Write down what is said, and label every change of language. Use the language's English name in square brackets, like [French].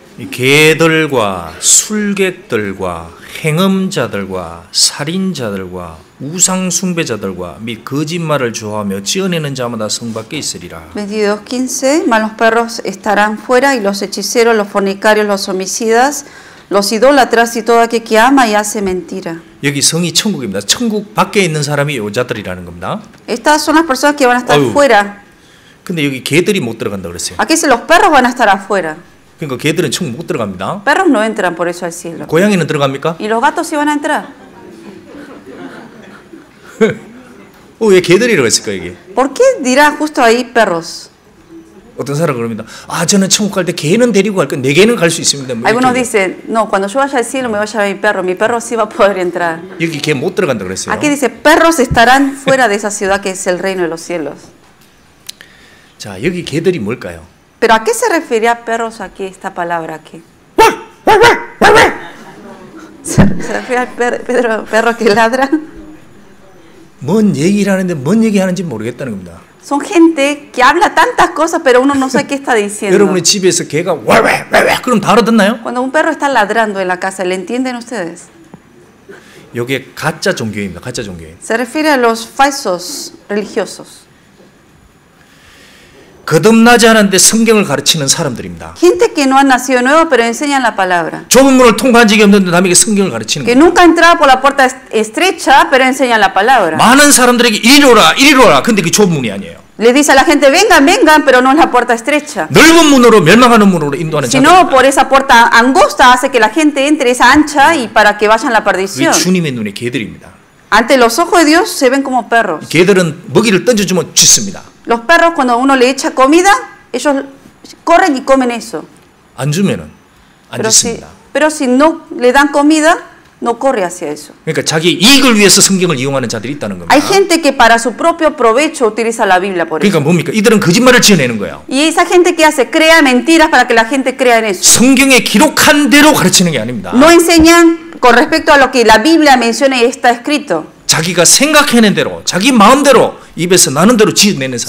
[Korean] 개들과 술객들과 행음자들과 살인자들과 우상 숭배자들과 및 거짓말을 좋아하며 지어내는 자마다 성밖에 있으리라. [Spanish] 22:15 Mas los perros estarán fuera y los hechiceros, los fornicarios, los homicidas, los idólatras y todo aquel que ama y hace mentira. [Korean] 여기 성이 천국입니다. 천국 밖에 있는 사람이 여자들이라는 겁니다. [Spanish] Estas son las personas que van a estar fuera. [Korean] 근데 여기 개들이 못 들어간다 그랬어요. [Spanish] Aquí dice los perros van a estar afuera. [Korean] 그러니까 개들은 천국 못 들어갑니다. [Spanish] Perros no entran por eso al cielo. [Korean] 고양이는 들어갑니까? [Spanish] ¿Y los gatos sí van a entrar? [Korean] 왜 개들이라고 했을까 이게? [Spanish] ¿Por qué dirá justo ahí perros? [Korean] 어떤 사람은 그럽니다. 아, 저는 천국 갈 때 개는 데리고 갈 거예요. 내 개는 갈 수 있습니다. 뭐 [Spanish] Algunos dicen, no, cuando yo vaya al cielo me voy a llevar a mi perro. Mi perro sí va a poder entrar. [Korean] 여기 개 못 들어간다 그랬어요. [Spanish] Aquí dice, perros estarán fuera de esa ciudad que es el reino de los cielos. [Korean] 자, 여기 개들이 뭘까요? [Spanish] Pero ¿a qué se refería perros aquí, esta palabra aquí? ¿Se refiere al perro que ladra? [Korean] 뭔 얘기를 하는데 뭔 얘기하는지 모르겠다는 겁니다. [Spanish] Son gente que habla tantas cosas, pero uno no sabe qué está diciendo. [Korean] 여러분의 집에서 개가 왜왜 그럼 다 알아듣나요? [Spanish] Cuando un perro está ladrando en la casa, ¿le entienden ustedes? [Korean] 이게 가짜 종교입니다. 가짜 종교예요. [Spanish] Se refiere a los falsos religiosos. [Korean] 거듭나지 않았는데 성경을 가르치는 사람들입니다. [Spanish] Gente que no ha nacido nuevo, pero enseñan la palabra. [Korean] 좁은 문을 통과한 적이 없는데 남에게 성경을 가르치는 [Spanish] Que [Korean] 거예요. [Spanish] nunca ha entrado por la puerta estrecha, pero enseñan la palabra. [Korean] 많은 사람들에게 이리로 오라. 근데 그 좁은 문이 아니에요. [Spanish] Le dice a la gente, vengan, vengan, pero no es la puerta estrecha. [Korean] 넓은 문으로 멸망하는 문으로 인도하는 자들. [Spanish] Sino por esa puerta angosta hace que la gente entre esa ancha y para que vayan a la perdición. [Korean] 주님의 눈에 개들입니다. [Spanish] Ante los ojos de Dios se ven como perros. [Korean] 개들은 먹이를 던져주면 짖습니다. [Spanish] Los perros cuando uno le echa comida, ellos corren y comen eso. [Korean] 안 주면은 안 짖습니다. [Spanish] Pero si no le dan comida, no corre hacia eso. [Korean] 그러니까 자기 이익을 위해서 성경을 이용하는 자들이 있다는 겁니다. [Spanish] Hay gente que para su propio provecho utiliza la Biblia por eso. [Korean] 그러니까 뭡니까? 이들은 거짓말을 지어내는 거예요. [Spanish] Y esa gente que hace crea mentiras para que la gente crea en eso. [Korean] 성경에 기록한 대로 가르치는 게 아닙니다. [Spanish] No enseñan con respecto a lo que la Biblia menciona y está escrito. [Korean] 자기가 생각해낸 대로, 자기 마음대로 입에서 나는 대로 지어내는 사람.